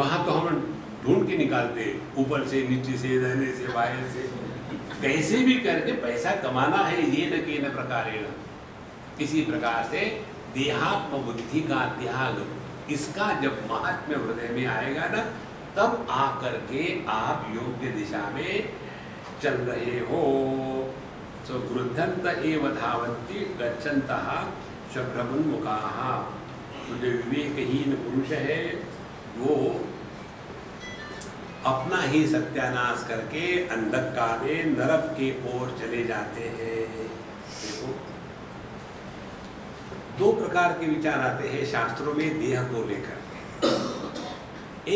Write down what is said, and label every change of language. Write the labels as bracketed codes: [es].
[hi] वहां तो हम ढूंढ के निकालते, ऊपर से नीचे से रहने से बाहर से, कैसे भी करके पैसा कमाना है, ये [sa] न के न प्रकारेण। [hi] इसी प्रकार से देहात्म बुद्धि का त्याग, इसका जब महात्म्य हृदय में आएगा ना, तब आकर के आप योग्य दिशा में चल रहे हो। [sa] सो गृद्धंत एव धावन्ति गच्छन्तः शभ्रमुन्मुखाः। [hi] तो जो विवेकहीन पुरुष है वो अपना ही सत्यानाश करके अंधकार में नरक के ओर चले जाते हैं। देखो दो प्रकार के विचार आते हैं शास्त्रों में देह को लेकर।